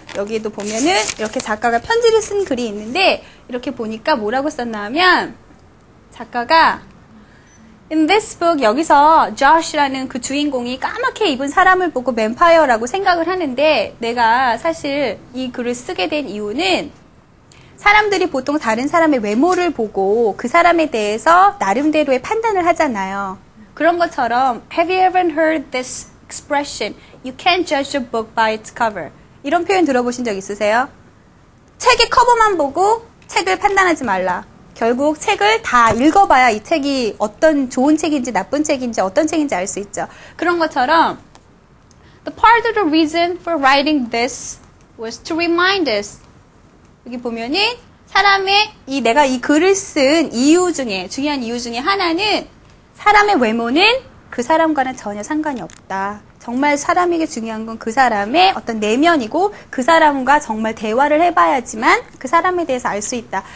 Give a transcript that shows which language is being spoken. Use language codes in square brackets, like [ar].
[ko] 여기에도 보면은 이렇게 작가가 편지를 쓴 글이 있는데 이렇게 보니까 뭐라고 썼나 하면 작가가 [en] In this book [ko] 여기서 Josh라는 그 주인공이 까맣게 입은 사람을 보고 뱀파이어라고 생각을 하는데 내가 사실 이 글을 쓰게 된 이유는 사람들이 보통 다른 사람의 외모를 보고 그 사람에 대해서 나름대로의 판단을 하잖아요. 그런 것처럼 [en] Have you ever heard this expression? You can't judge a book by its cover. [ko] 이런 표현 들어보신 적 있으세요? 책의 커버만 보고 책을 판단하지 말라. 결국 책을 다 읽어봐야 이 책이 어떤 좋은 책인지 나쁜 책인지 어떤 책인지 알 수 있죠. 그런 것처럼 [en] The part of the reason for writing this was to remind us. [ko] 여기 보면은 사람의 내가 이 글을 쓴 이유 중에 중요한 이유 중에 하나는 사람의 외모는 그 사람과는 전혀 상관이 없다. 정말 사람에게 중요한 건 그 사람의 어떤 내면이고 그 사람과 정말 대화를 해봐야지만 그 사람에 대해서 알 수 있다.